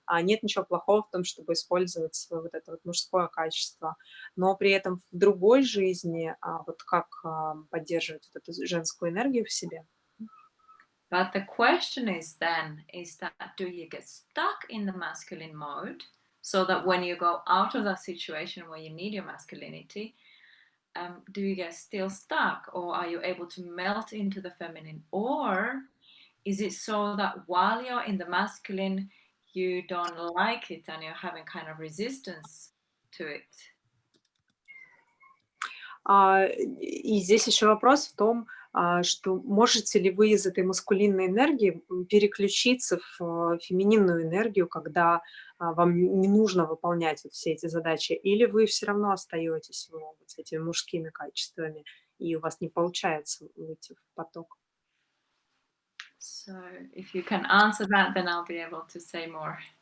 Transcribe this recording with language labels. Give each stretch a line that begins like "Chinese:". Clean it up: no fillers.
Russian: Нет ничего плохого в том, чтобы использовать свое вот это вот мужское качество, но при этом в другой жизни вот как поддерживать вот эту женскую энергию в себе.
English: But the question is then, is that do you get stuck in the masculine mode so that when you go out of that situation where you need your masculinity, do you get still stuck, or are you able to melt into the feminine? Or is it so that while you're in the masculine, you don't like it and you're having kind of resistance to it?
Russian: И здесь еще вопрос в том, что можете ли вы из этой маскулинной энергии переключиться в фемининную энергию, когда вам не нужно выполнять вот все эти задачи, или вы все равно остаетесь вот с этими мужскими качествами, и у вас не получается выйти в поток.
English: So if you can answer that, then I'll be able to say more.